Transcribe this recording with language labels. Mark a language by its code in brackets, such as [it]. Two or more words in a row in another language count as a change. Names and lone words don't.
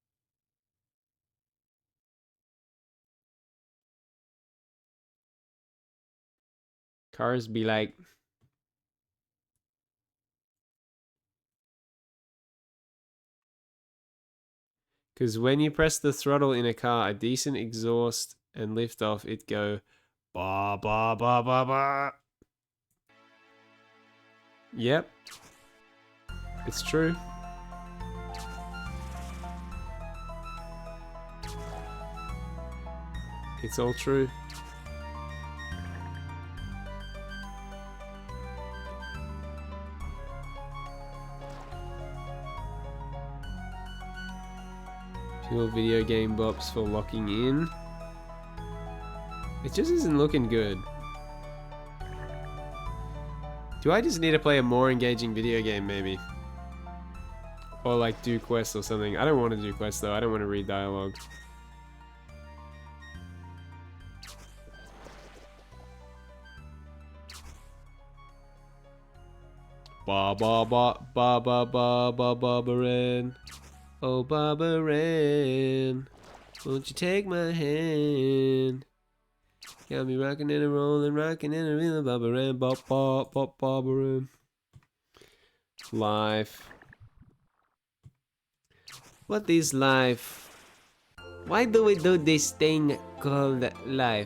[en] Cars be like... Because when you press the throttle in a car, a decent exhaust and lift off, it go ba ba ba ba ba. Yep. It's true. It's all true. Pure video game bops for locking in. It just isn't looking good. Do I just need to play a more engaging video game, maybe? Or like do quests or something. I don't want to do quests though. I don't want to read dialogue. Ba ba ba ba ba ba ba Barbaran. Oh Barbaran, won't you take my hand? Got me rocking and a rolling, rocking and a reeling, Barbaran, bop bop bop Barbaran. Life. What is life? Why do we do this thing called life?